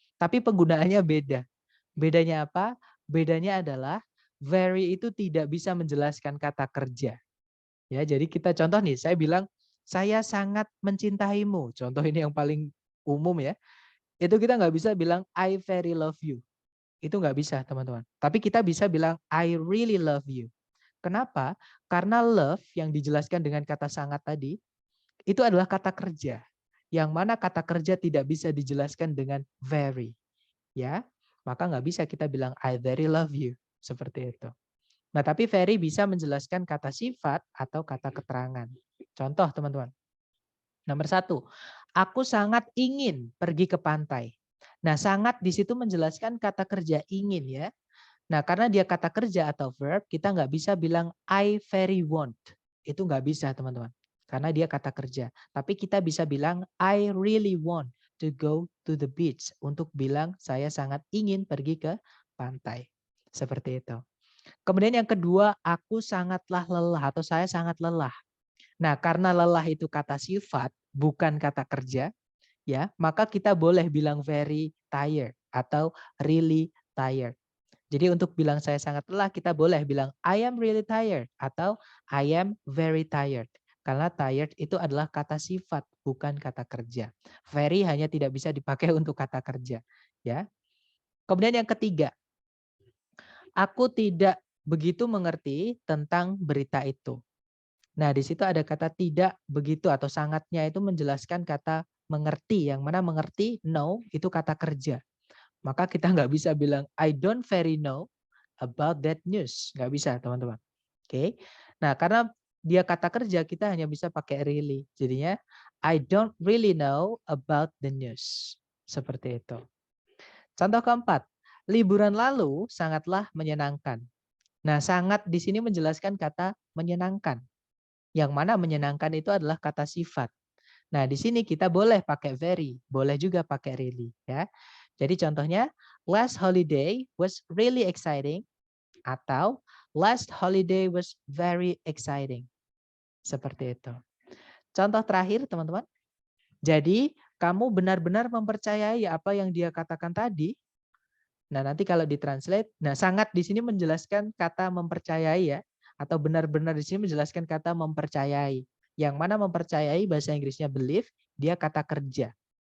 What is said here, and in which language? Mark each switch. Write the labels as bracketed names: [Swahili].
[Indonesian] Tapi penggunaannya beda. Bedanya apa? Bedanya adalah very itu tidak bisa menjelaskan kata kerja. Ya, jadi kita contoh nih, saya bilang saya sangat mencintaimu. Contoh ini yang paling umum ya. Itu kita nggak bisa bilang [English] I very love you. [Indonesian] Itu nggak bisa, teman-teman. Tapi kita bisa bilang [English] I really love you. [Indonesian] Kenapa? Karena love yang dijelaskan dengan kata sangat tadi, itu adalah kata kerja. Yang mana kata kerja tidak bisa dijelaskan dengan very. Ya, maka nggak bisa kita bilang [English] I very love you. [Indonesian] Seperti itu. Nah, tapi very bisa menjelaskan kata sifat atau kata keterangan. Contoh, teman-teman. Nomor 1, aku sangat ingin pergi ke pantai. Nah, sangat di situ menjelaskan kata kerja ingin ya. Nah, karena dia kata kerja atau verb, kita nggak bisa bilang [English] I very want. [Indonesian] Itu nggak bisa, teman-teman. Karena dia kata kerja. Tapi kita bisa bilang [English] I really want to go to the beach. [Indonesian] Untuk bilang saya sangat ingin pergi ke pantai. Seperti itu. Kemudian yang kedua, aku sangatlah lelah atau saya sangat lelah. Nah, karena lelah itu kata sifat, bukan kata kerja, ya, maka kita boleh bilang [English] very tired [Indonesian] atau [English] really tired. [Indonesian] Jadi untuk bilang saya sangat lelah, kita boleh bilang [English] I am really tired [Indonesian] atau [English] I am very tired. [Indonesian] Karena tired itu adalah kata sifat, bukan kata kerja. Very hanya tidak bisa dipakai untuk kata kerja. Ya. Kemudian yang ketiga, aku tidak begitu mengerti tentang berita itu. Nah, di situ ada kata tidak begitu atau sangatnya itu menjelaskan kata mengerti. Yang mana mengerti, know, itu kata kerja. Maka kita nggak bisa bilang [English] I don't very know about that news. [Indonesian] Nggak bisa, teman-teman. Oke. Nah, karena dia kata kerja, kita hanya bisa pakai really. [English] Jadinya I don't really know about the news. [Indonesian] Seperti itu. Contoh keempat, liburan lalu sangatlah menyenangkan. Nah, sangat di sini menjelaskan kata menyenangkan. Yang mana menyenangkan itu adalah kata sifat. Nah, di sini kita boleh pakai very, boleh juga pakai really, ya. Jadi contohnya, [English] last holiday was really exciting atau last holiday was very exciting. [Indonesian] Seperti itu. Contoh terakhir, teman-teman. Jadi, kamu benar-benar mempercayai apa yang dia katakan tadi. Nah, nanti kalau ditranslate, nah sangat di sini menjelaskan kata mempercayai ya, atau benar-benar di sini menjelaskan kata mempercayai. Yang mana mempercayai bahasa Inggrisnya believe, dia kata kerja.